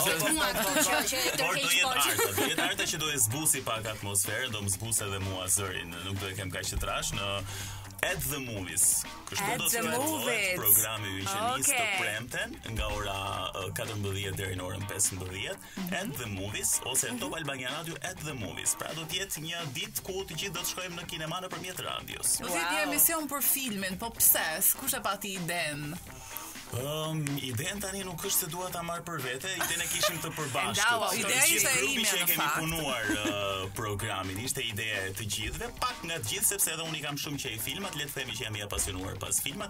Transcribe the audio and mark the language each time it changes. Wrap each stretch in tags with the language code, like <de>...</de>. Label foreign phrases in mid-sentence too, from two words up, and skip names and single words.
<sq>Por do jetë Arta që do e zbusi pak atmosferën, do më zbusë edhe mua zërin, nuk do e kem kaq të trash në At the Movies. Kështu do të vazhdojë programi ynë që nis të premten nga ora 14 deri në orën 15. At the Movies ose Top Albania Radio At the Movies. Pra do të jetë një ditë ku të gjithë do të shkojmë në kinema nëpërmjet radios. Do të jetë një emision për filmin, po pse? Kush e pati idenë? Idenë tani nuk është se dua ta marr për vete, idenë e kishim të përbashkët. Ideja ishte ime që në kemi fakt. punuar programin, ishte ideja e të gjithëve, pak nga të gjithë sepse edhe unë I kam shumë qejf filmat, le të themi që jam I apasionuar pas filmat.</sq>